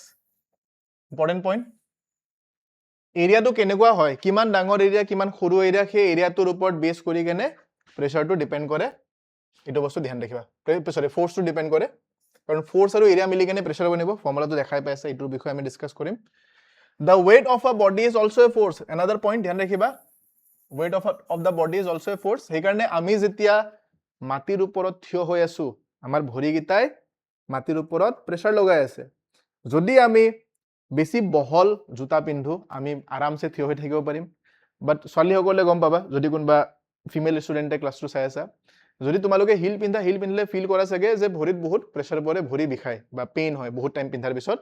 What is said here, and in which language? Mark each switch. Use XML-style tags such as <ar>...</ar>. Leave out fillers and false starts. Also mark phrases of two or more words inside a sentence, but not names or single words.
<en>important point,</en> <as>এৰিয়াটো কেনেকুৱা হয়, কিমান ডাঙৰ এৰিয়া কিমান সৰু এৰিয়া, সেই এৰিয়াটোৰ ওপৰত বেছ কৰি কেনে প্ৰেছাৰটো ডিপেণ্ড কৰে। এইটো বস্তু ধ্যান ৰাখিবা, সৰি ফ'ৰ্চটো ডিপেণ্ড কৰে, কাৰণ ফ'ৰ্চ আৰু এৰিয়া মিলি কেনে প্ৰেছাৰ বনিব। ফৰ্মুলাটো দেখাই পাইছে, এইটোৰ বিষয়ে আমি ডিছকাছ কৰিম।</as> <en>the weight of a body is also a force, another point</en> <as>ধ্যান ৰাখিবা,</as> <en>weight of the body is also a force.</en> <as>সেইকাৰণে আমি যেতিয়া মাটিৰ ওপৰত থিয় হৈ আছো, আমাৰ ভৰিকেইটাই মাটিৰ ওপৰত প্ৰেছাৰ লগাই আছে। যদি আমি বেছি বহল জোতা পিন্ধো, আমি আৰামছে থিয় হৈ থাকিব পাৰিম। বাট ছোৱালীসকলে গম পাবা, যদি কোনোবা</as> <en>female student</en> <as>ক্লাছটো চাই আছা, যদি তোমালোকে হিল পিন্ধিলে ফিল কৰা চাগে যে ভৰিত বহুত প্ৰেছাৰ পৰে, ভৰি বিষায় বা পেইন হয় বহুত টাইম পিন্ধাৰ পিছত।</as>